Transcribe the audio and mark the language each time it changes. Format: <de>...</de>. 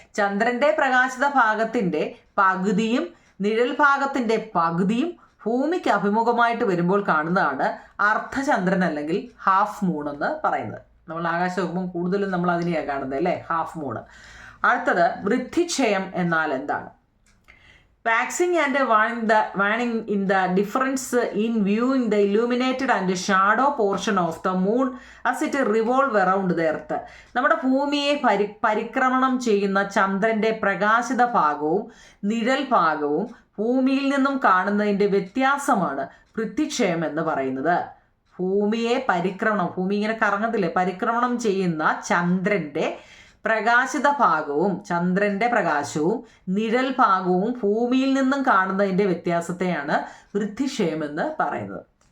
<ml>ചന്ദ്രന്റെ പ്രകാശിത ഭാഗത്തിന്റെ പകുതിയും നിഴൽ ഭാഗത്തിന്റെ പകുതിയും ഭൂമിക്ക് അഭിമുഖമായിട്ട് വരുമ്പോൾ കാണുന്നതാണ് അർദ്ധചന്ദ്രൻ അല്ലെങ്കിൽ ഹാഫ് മൂൺ എന്ന് പറയുന്നത്. നമ്മൾ ആകാശം നോക്കുമ്പോൾ കൂടുതലും നമ്മൾ അതിനെയാണ് കാണുന്നത് അല്ലേ, ഹാഫ് മൂൺ. അടുത്തത് വൃദ്ധിക്ഷയം എന്നാൽ എന്താണ്?</ml> <en>Waxing and waning in the difference in viewing the illuminated and shadow portion of the moon as it revolve around the earth.</en> <ml>നമ്മുടെ ഭൂമിയെ പരിക്രമണം ചെയ്യുന്ന ചന്ദ്രന്റെ പ്രകാശിത ഭാഗവും നിഴൽ ഭാഗവും ഭൂമിയിൽ നിന്നും കാണുന്നതിൻ്റെ വ്യത്യാസമാണ് വൃദ്ധിക്ഷയം എന്ന് പറയുന്നത്. ഭൂമിയെ ഭൂമി ഇങ്ങനെ കറങ്ങത്തില്ലേ, പരിക്രമണം ചെയ്യുന്ന ചന്ദ്രന്റെ പ്രകാശിത ഭാഗവും ചന്ദ്രന്റെ പ്രകാശവും നിഴൽ ഭാഗവും ഭൂമിയിൽ നിന്നും കാണുന്നതിൻ്റെ വ്യത്യാസത്തെയാണ് വൃദ്ധിക്ഷയം എന്ന് പറയുന്നത്.</ml>